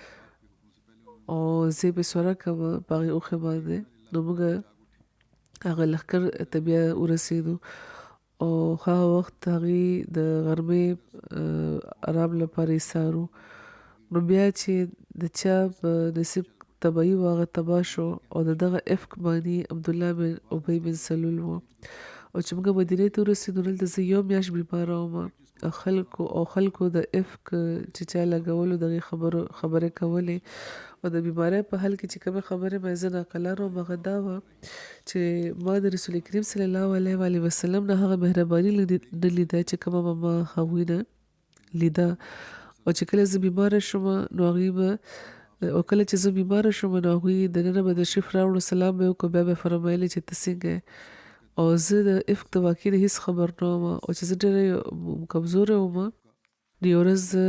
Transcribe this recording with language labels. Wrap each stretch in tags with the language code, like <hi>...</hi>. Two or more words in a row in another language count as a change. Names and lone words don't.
<ps>او زه یې بسوره کړم په هغې اوښې باندې نو موږ هغه لښکر ته بیا ورسېدو او هغه وخت هغې د غرمې آرام لپاره ایسارو نو بیا چې د چا په نصیب تباهي و هغه تباه شو او د دغه افک معنی عبدالله بن ابی بن سلول و او چې موږ مدینې ته ورسېدو دلته زه یو میاشت بیماره وم خلکو د افک چې چا لګولو د هغې خبرې کولې او د بیمارۍ په حال کې چې کومې خبرې مې زه ناقلاره وم هغه دا وه چې ما د رسول کریم</ps> <ar>صلی الله علیه وسلم</ar> <ps>نه هغه مهرباني نه لیده چې کومه به ما هغوی نه لیده او چې کله زه بیماره شوم نو هغوی به او کله چې زه بیماره شوم نو هغوی دننه به تشریف راوړو سلام به وکړو بیا به فرمایلې چې ته څنګه او زه د افک د واقع نه هېڅ خبر نه وم او چې زه ډېره کمزوره وم نو یوه ورځ</ps>